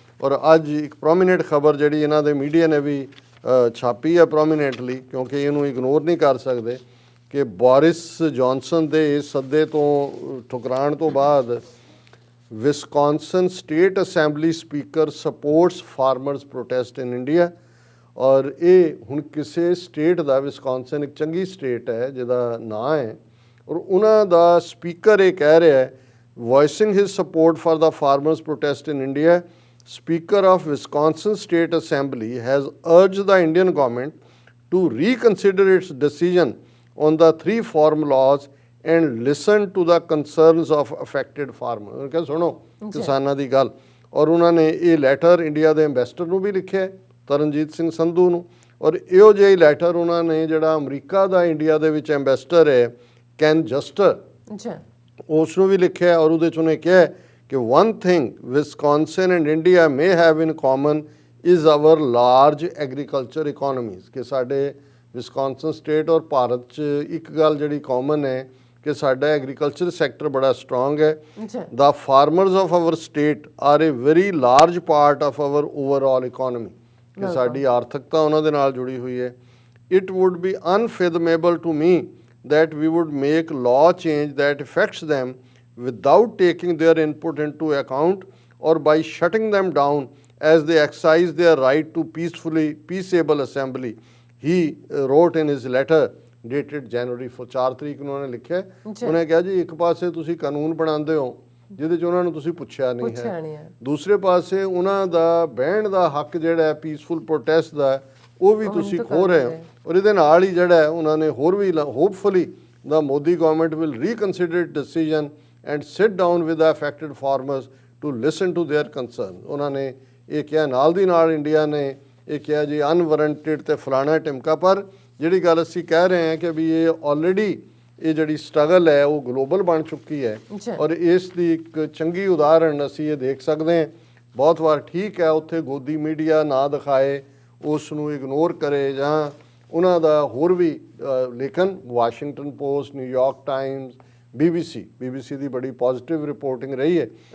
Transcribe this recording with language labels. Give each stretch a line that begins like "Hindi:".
Punjabi: ਔਰ ਅੱਜ ਇੱਕ ਪ੍ਰੋਮੀਨੈਂਟ ਖਬਰ ਜਿਹੜੀ ਇਹਨਾਂ ਦੇ ਮੀਡੀਆ ਨੇ ਵੀ ਛਾਪੀ ਹੈ ਪ੍ਰੋਮੀਨੈਂਟਲੀ, ਕਿਉਂਕਿ ਇਹਨੂੰ ਇਗਨੋਰ ਨਹੀਂ ਕਰ ਸਕਦੇ, ਕਿ ਬੋਰਿਸ ਜੌਨਸਨ ਦੇ ਇਸ ਸੱਦੇ ਤੋਂ ਠੁਕਰਾਉਣ ਤੋਂ ਬਾਅਦ Wisconsin state assembly speaker
English: Supports farmers protest in India.
Punjabi: ਔਰ ਇਹ ਹੁਣ ਕਿਸੇ ਸਟੇਟ ਦਾ, ਵਿਸਕੌਨਸਨ ਇੱਕ ਚੰਗੀ ਸਟੇਟ ਹੈ ਜਿਹਦਾ ਨਾਂ ਹੈ, ਔਰ ਉਹਨਾਂ ਦਾ ਸਪੀਕਰ ਇਹ ਕਹਿ ਰਿਹਾ ਹੈ,
English: voicing his support for the farmers' protest in India, Speaker of Wisconsin State Assembly has urged the Indian government to reconsider its decision on the 3 farm laws and listen to the concerns of affected farmers।
Punjabi: ਉਹਨਾਂ ਕਿਹਾ ਸੁਣੋ ਕਿਸਾਨਾਂ ਦੀ ਗੱਲ। ਔਰ ਉਹਨਾਂ ਨੇ ਇਹ letter India ਦੇ ਐਂਬੈਸਡਰ ਨੂੰ ਵੀ ਲਿਖਿਆ, ਤਰਨਜੀਤ ਸਿੰਘ ਸੰਧੂ ਨੂੰ, ਔਰ ਇਹੋ ਜਿਹਾ ਹੀ ਲੈਟਰ ਉਹਨਾਂ ਨੇ ਜਿਹੜਾ ਅਮਰੀਕਾ ਦਾ ਇੰਡੀਆ ਦੇ ਵਿੱਚ ਐਂਬੈਸਡਰ ਹੈ ਕੈਨ ਜਸਟਰ, ਉਸ ਨੂੰ ਵੀ ਲਿਖਿਆ। ਔਰ ਉਹਦੇ 'ਚ ਉਹਨੇ ਕਿਹਾ ਕਿ
English: one thing Wisconsin and India may have in common is our large agriculture economies,
Punjabi: ਕਿ ਸਾਡੇ ਵਿਸਕੌਨਸਨ ਸਟੇਟ ਔਰ ਭਾਰਤ 'ਚ ਇੱਕ ਗੱਲ ਜਿਹੜੀ ਕਾਮਨ ਹੈ ਕਿ ਸਾਡਾ ਐਗਰੀਕਲਚਰ ਸੈਕਟਰ ਬੜਾ ਸਟਰੋਂਗ ਹੈ।
English: The farmers of our state are a very large part of our overall economy,
Punjabi: ਕਿ ਸਾਡੀ ਆਰਥਿਕਤਾ ਉਹਨਾਂ ਦੇ ਨਾਲ ਜੁੜੀ ਹੋਈ ਹੈ।
English: It would be unfathomable to me that we would make law change that affects them without taking their input into account or by shutting them down as they exercise their right to peaceable assembly, he wrote in his letter dated January 4
Punjabi: ਤਰੀਕ ਨੂੰ ਉਹਨੇ ਲਿਖਿਆ। ਉਹਨੇ ਕਿਹਾ ਜੀ ਇੱਕ ਪਾਸੇ ਤੁਸੀਂ ਕਾਨੂੰਨ ਬਣਾਉਂਦੇ ਹੋ ਜਿਹਦੇ 'ਚ ਉਹਨਾਂ ਨੂੰ ਤੁਸੀਂ ਪੁੱਛਿਆ ਨਹੀਂ ਹੈ, ਦੂਸਰੇ ਪਾਸੇ ਉਹਨਾਂ ਦਾ ਬਹਿਣ ਦਾ ਹੱਕ ਜਿਹੜਾ ਹੈ ਪੀਸਫੁਲ ਪ੍ਰੋਟੈਸਟ ਦਾ ਉਹ ਵੀ ਤੁਸੀਂ ਖੋਹ ਰਹੇ ਹੋ। ਔਰ ਇਹਦੇ ਨਾਲ ਹੀ ਜਿਹੜਾ ਹੈ ਉਹਨਾਂ ਨੇ ਹੋਰ ਵੀ
English: Hopefully the Modi government will reconsider its decision and sit down with the affected farmers to listen to their concerns।
Punjabi: ਉਹਨਾਂ ਨੇ ਇਹ ਕਿਹਾ, ਨਾਲ ਦੀ ਨਾਲ ਇੰਡੀਆ ਨੇ ਇਹ ਕਿਹਾ ਜੀ ਅਨਵਾਰੰਟਡ ਤੇ ਫਲਾਣਾ ਟਿਮਕਾ। ਪਰ ਜਿਹੜੀ ਗੱਲ ਅਸੀਂ ਕਹਿ ਰਹੇ ਹਾਂ ਕਿ ਵੀ ਇਹ ਆਲਰੇਡੀ ਇਹ ਜਿਹੜੀ ਸਟਰਗਲ ਹੈ ਉਹ ਗਲੋਬਲ ਬਣ ਚੁੱਕੀ ਹੈ, ਔਰ ਇਸ ਦੀ ਇੱਕ ਚੰਗੀ ਉਦਾਹਰਣ ਅਸੀਂ ਇਹ ਦੇਖ ਸਕਦੇ ਹਾਂ। ਬਹੁਤ ਵਾਰ ਠੀਕ ਹੈ ਉੱਥੇ ਗੋਦੀ ਮੀਡੀਆ ਨਾ ਦਿਖਾਏ, ਉਸ ਨੂੰ ਇਗਨੋਰ ਕਰੇ ਜਾਂ ਉਹਨਾਂ ਦਾ ਹੋਰ ਵੀ, ਲੇਕਿਨ Washington post, New York Times, BBC ਦੀ ਬੜੀ ਪੋਜ਼ਿਟਿਵ ਰਿਪੋਰਟਿੰਗ ਰਹੀ ਹੈ।